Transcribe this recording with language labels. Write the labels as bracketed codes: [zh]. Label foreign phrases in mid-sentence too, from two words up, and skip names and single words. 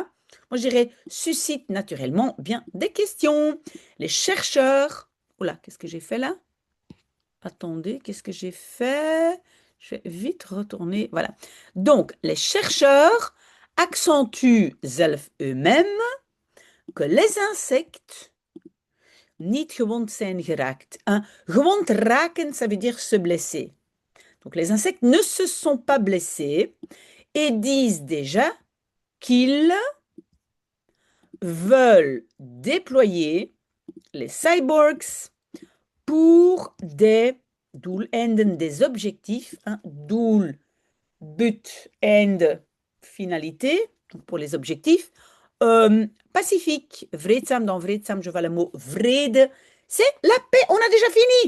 [fr] Moi je dirais suscite naturellement bien des questions. Les chercheurs. Oula, qu'est-ce que j'ai fait là? Attendez, qu'est-ce que j'ai fait? Je vais vite retourner. Voilà. Donc, les chercheurs accentuent zelf eux-mêmes que les insectes [nl] niet gewond zijn geraakt. Gewond raken, [fr] ça veut dire se blesser. Donc, les insectes ne se sont pas blessés et disent déjà qu'ils veulent déployer les cyborgs pour des doeleinden, des objectifs, hein, doel, but, end, finalité, donc pour les objectifs, pacifique, vreedzaam, dans vreedzaam, je vois le mot vrede, c'est la paix, on a déjà fini.